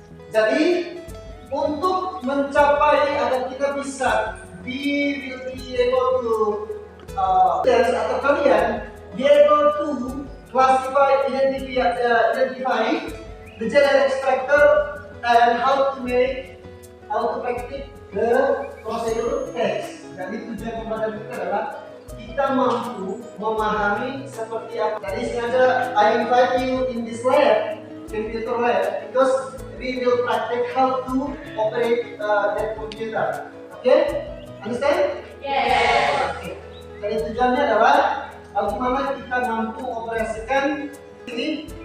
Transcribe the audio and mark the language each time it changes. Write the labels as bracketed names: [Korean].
[Indonesian] Jadi untuk mencapai agar kita bisa [English] be able to [Indonesian] atau kalian [English] be able to classify, identify the generic structure and how to practice the procedure text. [Indonesian] Jadi tujuan pembelajaran kita adalah kita mampu memahami seperti apa. Jadi sengaja [English] I invite you in this lab, computer lab, because we will practice how to operate that computer. Okay? Understand? Yes. Okay. [Indonesian] Jadi tujuannya adalah bagaimana kita mampu operasikan ini.